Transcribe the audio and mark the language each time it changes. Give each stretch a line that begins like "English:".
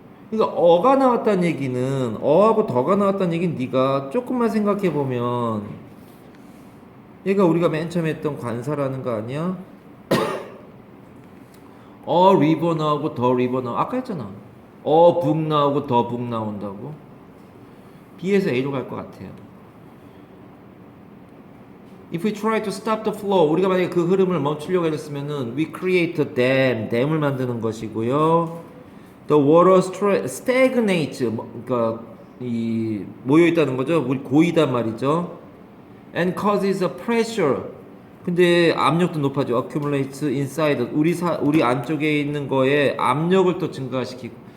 Korean: 그러니까 어가 나왔다는 얘기는 어하고 더가 나왔다는 얘기는 네가 조금만 생각해 보면 얘가 우리가 맨 처음에 했던 관사라는 거 아니야? 어 리버 나오고 더 리버 나오고 아까 했잖아. 어 북 나오고 더 북 나온다고. B에서 A로 갈 것 같아요.
English: If we try to stop the flow,
Korean: 우리가 만약에 그 흐름을 멈추려고 했으면은
English: we create a dam,
Korean: 댐을 만드는 것이고요.
English: The water stagnates,
Korean: 그러니까 이 모여 있다는 거죠. 우리 고이단 말이죠.
English: And causes a pressure.
Korean: 근데 압력도 높아져.
English: Accumulates inside.
Korean: 우리 안쪽에 있는 거에 압력을 또 증가시키고.